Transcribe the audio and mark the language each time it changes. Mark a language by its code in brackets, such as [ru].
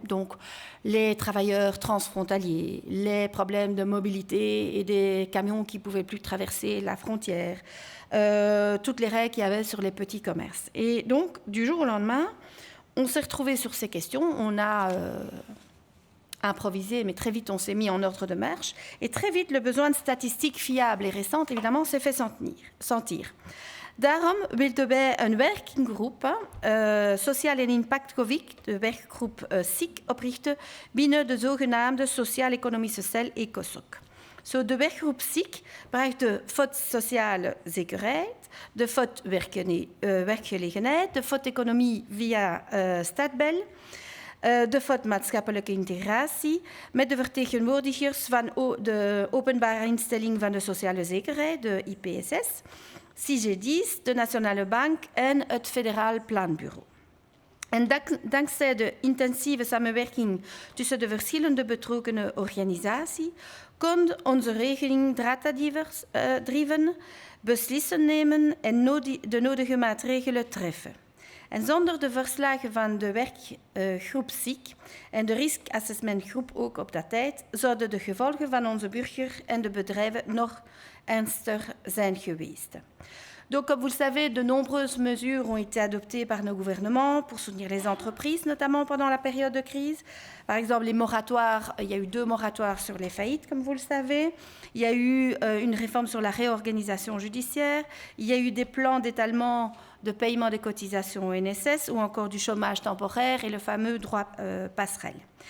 [fr] Donc, les travailleurs transfrontaliers, les problèmes de mobilité et des camions qui ne pouvaient plus traverser la frontière, toutes les règles qu'il y avait sur les petits commerces. Et donc, du jour au lendemain, on s'est retrouvés sur ces questions. On a improvisé, mais très vite on s'est mis en ordre de marche. Et très vite, le besoin de statistiques fiables et récentes, évidemment, s'est fait sentir. [nl] Daarom wilden wij een werkgroep, Sociaal en Impact COVID, de werkgroep SIC, oprichten binnen de zogenaamde Sociaal-Economische Cel ECOSOC. Zo, de werkgroep SIC bracht de FOD sociale zekerheid, de FOD werkgelegenheid, de FOD economie via Stadbel, de FOD maatschappelijke integratie, met de vertegenwoordigers van de openbare instelling van de sociale zekerheid, de IPSS, CIGEDIS, de Nationale Bank en het Federaal Planbureau. En dankzij de intensieve samenwerking tussen de verschillende betrokkenen organisaties kon onze regeling datadriven beslissen nemen en de nodige maatregelen treffen. En zonder de verslagen van de werkgroep SIC en de riskassessmentgroep ook op dat tijd, zouden de gevolgen van onze burger en de bedrijven nog ernstiger zijn geweest. [fr] Donc, comme vous le savez, de nombreuses mesures ont été adoptées par nos gouvernements pour soutenir les entreprises, notamment pendant la période de crise. Par exemple, les moratoires, il y a eu 2 moratoires sur les faillites, comme vous le savez. Il y a eu une réforme sur la réorganisation judiciaire. Il y a eu des plans d'étalement de paiement des cotisations au NSS ou encore du chômage temporaire et le fameux droit passerelle.